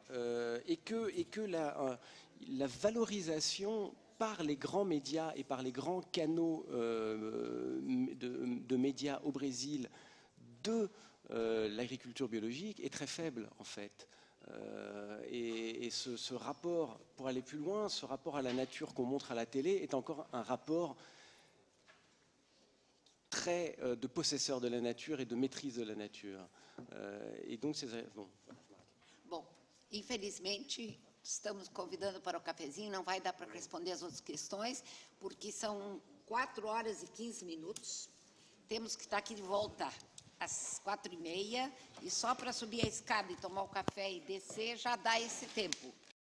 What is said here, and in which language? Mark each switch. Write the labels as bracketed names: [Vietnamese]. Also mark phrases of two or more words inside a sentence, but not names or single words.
[French] Et que la valorisation par les grands médias et par les grands canaux de médias au Brésil de l'agriculture biologique est très faible en fait. Et ce rapport, pour aller plus loin, ce rapport à la nature qu'on montre à la télé est encore un rapport très de possesseur de la nature et de maîtrise de la nature. E donc, [Portuguese] Bom, infelizmente, estamos convidando para o cafezinho, não vai dar para responder as outras questões, porque são 4 horas e 15 minutos. Temos que estar aqui de volta às 4h30, e só para subir a escada e tomar o café e descer já dá esse tempo.